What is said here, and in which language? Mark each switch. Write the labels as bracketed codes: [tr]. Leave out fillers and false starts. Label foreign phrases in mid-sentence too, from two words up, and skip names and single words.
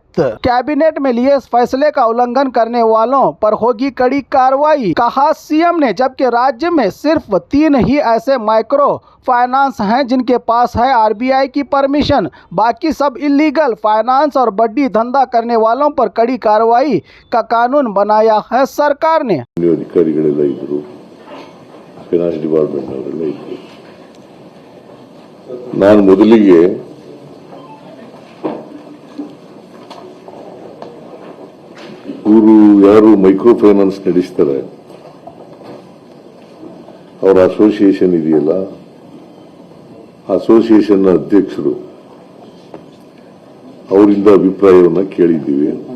[hi] कैबिनेट में लिए इस फैसले का उल्लंघन करने वालों पर होगी कड़ी कार्रवाई, कहा सीएम ने। जबकि राज्य में सिर्फ 3 ही ऐसे [en] micro finance [hi] हैं जिनके पास है आरबीआई की परमिशन, बाकी सब [en] illegal finance [hi] और बड्डी धंधा करने वालों पर कड़ी कार्रवाई का कानून बनाया है सरकार ने। [kn] अधिकारिगಳೆಲ್ಲ ಇದ್ದರು, [en] finance department [kn] ಅವರೆಲ್ಲ ಇದ್ದರು. ನಾನು ಮೊದಲಿಗೆ ಇವರು ಯಾರು [en] micro finance [kn] ನಡೆಸ್ತಾರೆ ಅವರ ಅಸೋಸಿಯೇಷನ್ ಇದೆಯಲ್ಲ, ಅಸೋಸಿಯೇಷನ್ ಅಧ್ಯಕ್ಷರು ಅವರಿಂದ ಅಭಿಪ್ರಾಯವನ್ನು ಕೇಳಿದ್ದೀವಿ.